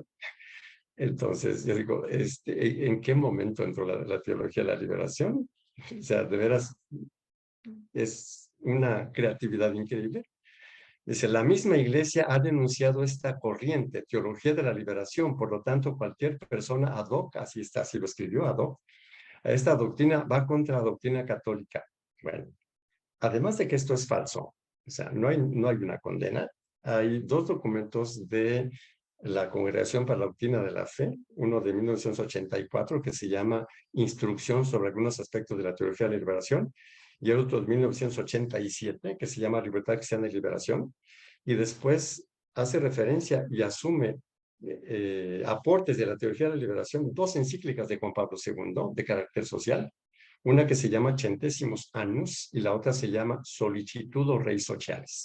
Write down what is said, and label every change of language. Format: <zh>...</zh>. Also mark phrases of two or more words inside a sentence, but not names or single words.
<es>Entonces, yo digo, ¿en qué momento entró la teología de la liberación? O sea, de veras, es una creatividad increíble. Dice, la misma iglesia ha denunciado esta corriente, teología de la liberación, por lo tanto, cualquier persona</es> <la>ad hoc,</la> <es>así está, así lo escribió</es> <la>ad hoc,</la> <es>a esta doctrina va contra la doctrina católica. Bueno, además de que esto es falso, o sea, no hay una condena, hay dos documentos de la Congregación para la Doctrina de la Fe, uno de 1984 que se llama Instrucción sobre algunos aspectos de la teología de la liberación, y el otro de 1987 que se llama Libertad Cristiana y Liberación, y después hace referencia y asume aportes de la teología de la liberación, dos encíclicas de Juan Pablo II de carácter social, una que se llama Centésimos Annus y la otra se llama Solicitudo Rei Sociales.</es>